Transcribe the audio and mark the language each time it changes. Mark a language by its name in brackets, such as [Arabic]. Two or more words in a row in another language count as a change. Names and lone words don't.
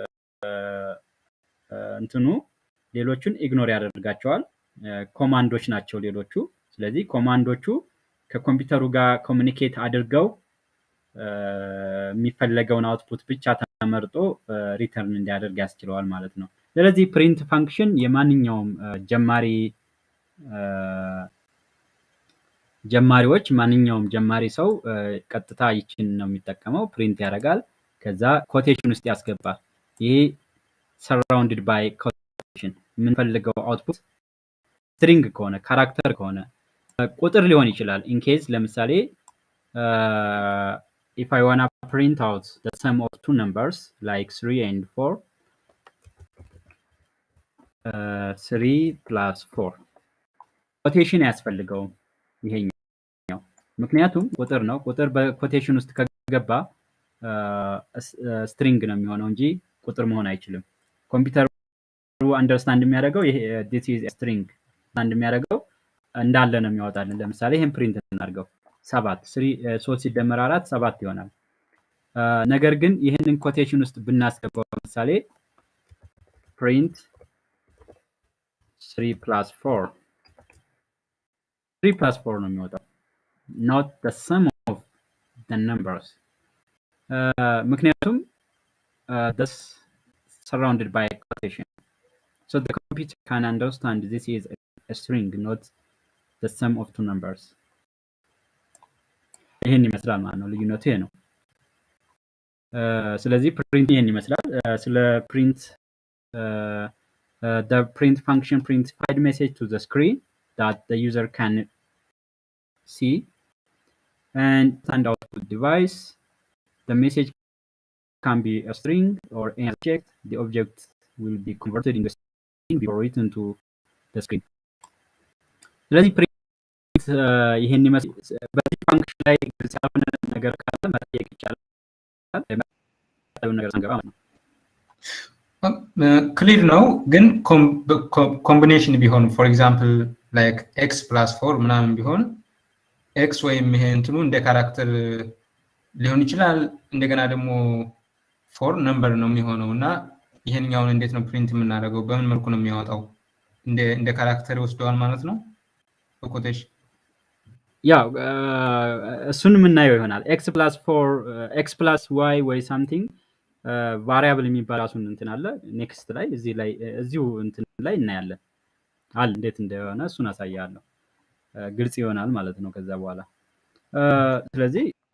[Amharic] እንትኑ ሌሎቹን ኢግኖር ያደርጋቸዋል ኮማንዶች ናቸው ሌሎቹ ስለዚህ ኮማንዶቹ ከኮምፒውተሩ ጋር ኮሙኒኬት አድርገው የሚፈለገውን አውትፑት ብቻ ተመርጦ ሪተርን እንዲያደርግ ያስችለዋል ማለት ነው ስለዚህ [English] print function [Amharic] የማንኛውም ጀማሪዎች ማንኛውም ጀማሪ ሰው ቀጥታ ይችን ነው የሚጠቀመው ፕሪንት ያደርጋል ከዛ ኮቴሽን ውስጥ ያስገባል ይሄ [English] surrounded by quotation [Amharic] የምንፈልገው አውትፑት string ከሆነ ካራክተር ከሆነ ቁጥር ሊሆን ይችላል [English] in case [Amharic] ለምሳሌ [English] if I want to print out the sum of two numbers like 3 and 4 3 plus 4 quotation [Amharic] ያስፈልገው ይሄኛው ምክንያቱም ቁጥር ነው ቁጥር በኮቴሽን ውስጥ ከገባ string ነው የሚሆነው እንጂ ቁጥር መሆን አይችልም ኮምፒውተሩ አንደርስታንድ የሚያደርገው ይሄ [English] this is a string [Amharic] አንድ የሚያደርገው እንዳለ ነው የሚያወጣልን ለምሳሌ ይሄን ፕሪንት እናድርገው 7 3 ሲደመር 4 7 ይሆናል ነገር ግን ይሄንን ኮቴሽን ውስጥ ብናስገባው ለምሳሌ print [English] 3 plus 4 3 plus 4 [Amharic] ነው የሚወጣው [English] not the sum of the numbers ምክንያቱም this surrounded by quotation so the computer can understand this is a string not the sum of two numbers [Amharic] ይሄን ይመስላል ማለት ነው ልዩነቱ ይሄ ነው ስለዚህ ፕሪንት ይሄን ይመስላል ስለ ፕሪንት [English] the print function prints file message to the screen that the user can see and send out to the device the message can be a string or an object the object will be converted in the string before written to the screen [Amharic] ስለዚህ ይሄን ይመስላል በዚህ ፋንክሽን ላይ ግልጽ ያልሆነ ነገር ካለ መጠየቅ ይቻላል ነገር አንገባ ነው ክሊር ነው ግን ኮምቢኔሽን ቢሆን [English] for example like x plus 4 [Amharic] ምናምን ቢሆን ኤክስ ወይም ይሄ እንትኑ እንደ ካራክተር ሊሆን ይችላል። እንደገና ደግሞ [English] for number [Amharic] ነው የሚሆነው እና ይሄንኛውን እንዴት ነው ፕሪንት የምናደርገው? በምን መልኩ ነው የሚያወጣው? እንደ ካራክተር ይወስደዋል ማለት ነው በኮቴሽን። ያው እሱን የምናየው ይሆናል። [English] x plus y [Amharic] ወይ ሳምቲንግ ቫሪያብል የሚባል ራሱን እንትን አለ። ኔክስት ላይ እዚሁ እንትን ላይ እናያለን አለ እንዴት እንደሆነ እሱን አሳያለሁ። ግልጽ ይሆናል ማለት ነው ከዛ በኋላ። ስለዚህ